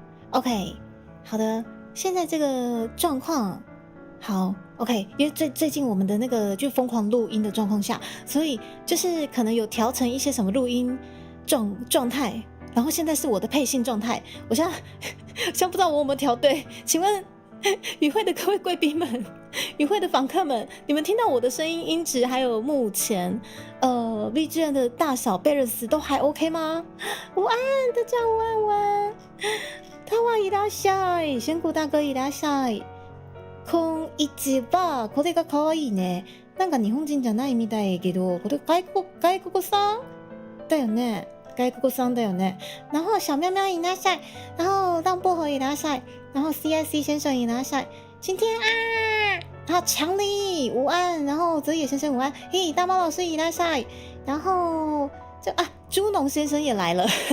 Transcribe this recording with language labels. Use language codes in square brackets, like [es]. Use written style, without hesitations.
[zh] OK， 好的，现在这个状况好 OK， 因为最近我们的那个就疯狂录音的状况下，所以就是可能有调成一些什么录音状态，然后现在是我的配信状态，我现在不知道我有没有调对，请问与会的各位贵宾们，与会的访客们，你们听到我的声音音质还有目前BGM 的大小贝勒斯都还 OK 吗？午安，大家午安午安。他は伊拉夏，仙谷大哥伊拉夏。 [ja] こんにちは。これが可愛いね。なんか日本人じゃないみたいけど、これ外国さんだよね。外国さんだよね。 [zh] 然后小喵喵伊拉夏，然后让薄荷伊拉夏，然后 CIC 先生伊拉夏，今天啊，然后强力午安，然后泽野先生午安，嘿，大猫老师伊拉夏，然后猪农先生也来了。